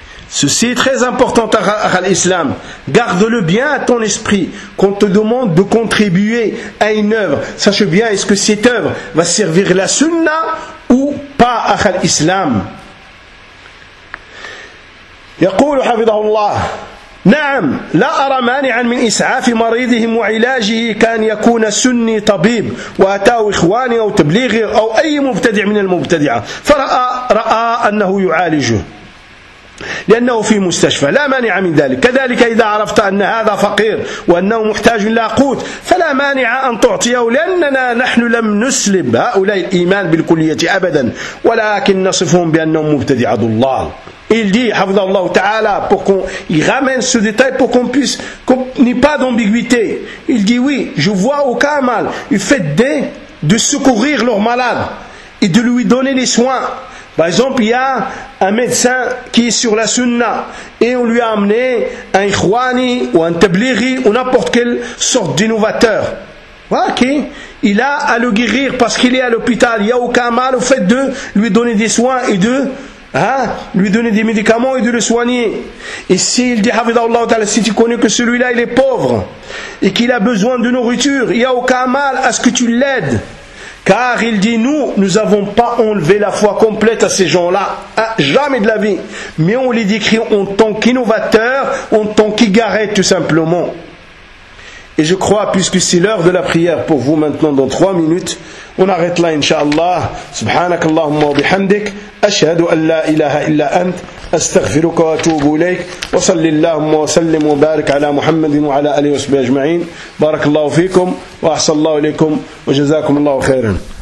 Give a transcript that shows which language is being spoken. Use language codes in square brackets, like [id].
[fr] Ceci est très important à l'islam. Garde-le bien à ton esprit. Qu'on te demande de contribuer à une œuvre, sache bien, est-ce que cette œuvre va servir la sunna ou pas à l'islam. [ar] يقول حفظه الله نعم لا أرى مانعا من إسعاف مريضهم وعلاجه كان يكون سني طبيب وأتاه إخواني أو تبليغي أو أي مبتدع من المبتدعة فرأى أنه يعالجه لأنه في مستشفى لا مانع من ذلك كذلك إذا عرفت أن هذا فقير وأنه محتاج إلى قوت فلا مانع أن تعطيه لأننا نحن لم نسلب هؤلاء الإيمان بالكلية أبدا ولكن نصفهم بأنهم مبتدع ضلال [fr] Il dit, Hafdallah Ta'ala, pour qu'on ramène ce détail, pour qu'on puisse, qu'on n'ait pas d'ambiguïté. Il dit, oui, je vois aucun mal. Il fait des de secourir leur malade et de lui donner les soins. Par exemple, il y a un médecin qui est sur la sunna et on lui a amené un ikhwani ou un tablighi ou n'importe quelle sorte d'innovateur. Ok, il a à le guérir parce qu'il est à l'hôpital. Il n'y a aucun mal au fait de lui donner des soins et de... Hein? Lui donner des médicaments et de le soigner. Et s'il dit, [ar] Hafidhahullah Ta'ala, [fr] si tu connais que celui-là, il est pauvre et qu'il a besoin de nourriture, il n'y a aucun mal à ce que tu l'aides. Car il dit, nous n'avons pas enlevé la foi complète à ces gens-là. Hein? Jamais de la vie. Mais on les décrit en tant qu'innovateurs, en tant qu'égarés, tout simplement. Et je crois, puisque c'est l'heure de la prière pour vous maintenant, dans 3 minutes, on arrête là, Inch'Allah. [ar] Subhanak Allahumma wa bihamdik. أشهد أن لا إله إلا أنت أستغفرك وأتوب إليك وصل اللهم وسلم وبارك على محمد وعلى آله وصحبه أجمعين بارك الله فيكم وأحسن الله إليكم وجزاكم الله خيرا